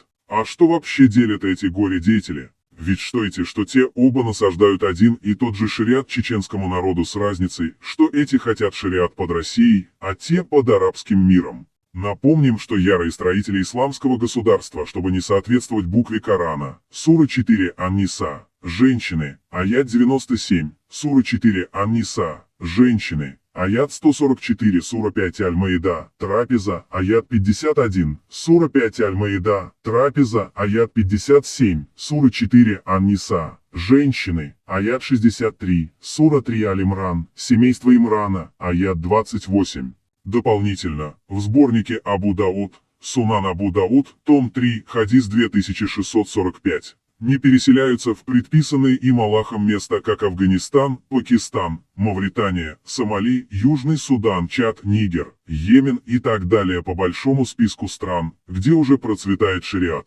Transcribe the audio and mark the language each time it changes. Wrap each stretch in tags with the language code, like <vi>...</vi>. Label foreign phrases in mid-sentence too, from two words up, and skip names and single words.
<ru>А что вообще делят эти горе-деятели? Ведь что эти, что те оба насаждают один и тот же шариат чеченскому народу с разницей, что эти хотят шариат под Россией, а те под арабским миром. Напомним, что ярые строители исламского государства, чтобы не соответствовать букве Корана, сура 4 Ан-Ниса, женщины, аят 97, сура 4 Ан-Ниса, женщины, аят 144, сура 5 Аль-Маида, трапеза, аят 51, сура 5 Аль-Маида, трапеза, аят 57, сура 4 Ан-Ниса, женщины, аят 63, сура 3 Аль-Имран, семейство Имрана, аят 28. Дополнительно, в сборнике Абу Дауд, Сунан Абу Дауд, том 3, хадис 2645, не переселяются в предписанные им Аллахом места, как Афганистан, Пакистан, Мавритания, Сомали, Южный Судан, Чад, Нигер, Йемен и так далее по большому списку стран, где уже процветает шариат.</ru>